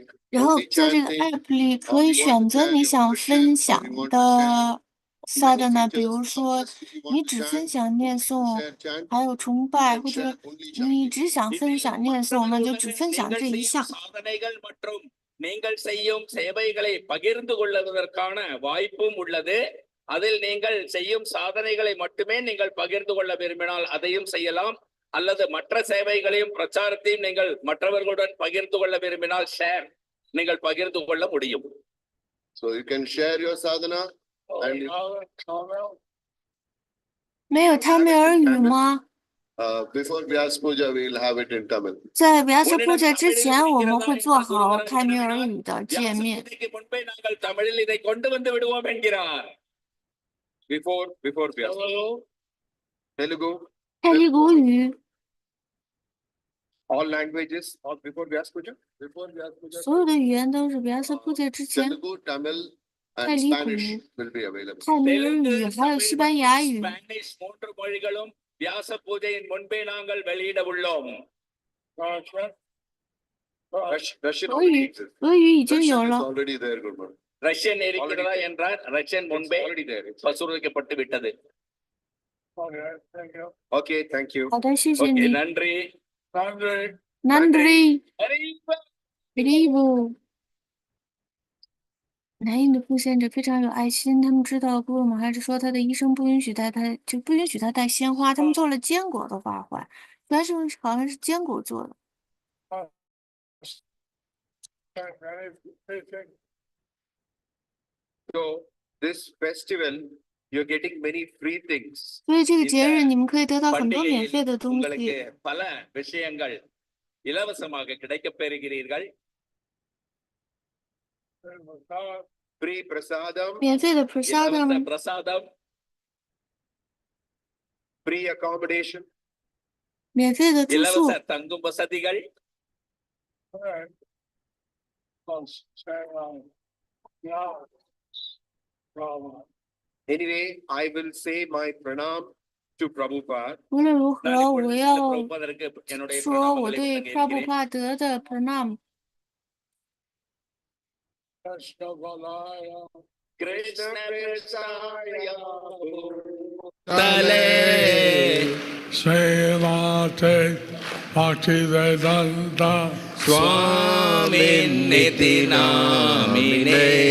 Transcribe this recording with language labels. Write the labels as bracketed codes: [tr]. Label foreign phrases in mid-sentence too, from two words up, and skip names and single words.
[zh] 然后 [en] only [zh] 在这个 [en] chanting, [zh] app 里可以选择你想分享的sadhana，比如说你只分享念诵，还有崇拜，或者你只想分享念诵，那就只分享这一项。 [ta] சாதனைகள் மற்றும் நீங்கள் செய்யும் சேவைகளை பகிர்ந்து கொள்வதற்கான வாய்ப்பும் உள்ளது. அதில் நீங்கள் செய்யும் சாதனைகளை மட்டுமே நீங்கள் பகிர்ந்து கொள்ள விரும்பினால் அதையும் செய்யலாம். அல்லது மற்ற சேவைகளையும் பிரச்சாரத்தையும் நீங்கள் மற்றவர்களுடன் பகிர்ந்து கொள்ள விரும்பினால் ஷேர் நீங்கள் பகிர்ந்து கொள்ள முடியும். [en] so you can share your sadhana. And Tamil. [zh] 没有他们耳语吗？ [en] before Vyas Puja, we will have it in Tamil. [zh] 在Vyasa Puja 之前，我们会做好泰米尔语的界面。 [ta] வியாசபூஜைக்கு முன்பே நாங்கள் தமிழில் இதை கொண்டு வந்து விடுவோம் என்கிறார். [en] Before Vyas. Telugu. [zh] 泰利古语 [en] All languages or before Vyas Puja? Before Vyas Puja. 所有的语言都是 Vyasa Puja 之前。 Telugu, Tamil, and Telugu. Spanish will be available. [zh] 泰米尔语还有西班牙语。 [ta] ஸ்பானிஷ் மூன்று மொழிகளும் வியாச பூஜையின் முன்பே நாங்கள் வெளியிட உள்ளோம். [en] Russian. Russian [zh] 俄语 [en] exists. [zh] 俄语已经有 [en] Russian is [zh] 了。 [en] already there, Guru. [ta] ரஷ்யன் இருக்கிறதா என்றால் ரஷ்யன் முன்பே [en] Already there. [ta] பசுரிக்கப்பட்டு விட்டது. [en] Okay, thank you. Okay, thank you. [zh] 好的，谢谢 [ta] ஓகே, [zh] 你。 [ta] நன்றி. Nandri. Nandri அறிவு. Ribu。 [zh] 南印的布献者非常有爱心，他们知道古鲁玛哈是说他的医生不允许他带鲜花，他们做了坚果的花环，原来是好像是坚果做的。 [en] Anything. So this festival, you're getting many free things. [zh] 所以这个节日你们可以得到很多免 [ta] பண்டிகையில் [zh] 费的东 [ta] உங்களுக்கு [zh] 西， [ta] பல விஷயங்கள் இலவசமாக கிடைக்கப் பெறுகிறீர்கள். [en] Free prasadam, [zh] 免费的 [ta] இலவச [zh] prasadam， [ta] பிரசாதம், [en] free accommodation. [zh] 免费的住宿 [ta] இலவச，தங்கும் வசதிகள். [en] Alright. Now. Problem. Anyway, I will say my pranam to Prabhupada. [zh] 无论如 [ta] நான் [zh] 何， [ta] இப்பொழுது [zh] 我要 [ta] பிரபுபாதருக்கு என்னுடைய [zh] 说我 [ta] பிரணாமங்களை [zh] 对 [ta] வழங்க இருக்கிறேன். [zh] 普拉帕德的 pranam。 [sa] कृष्ण वलय. कृष्ण कृष्णाय तले श्रीमते भक्तिवेदान्त स्वामिन् निति नामिने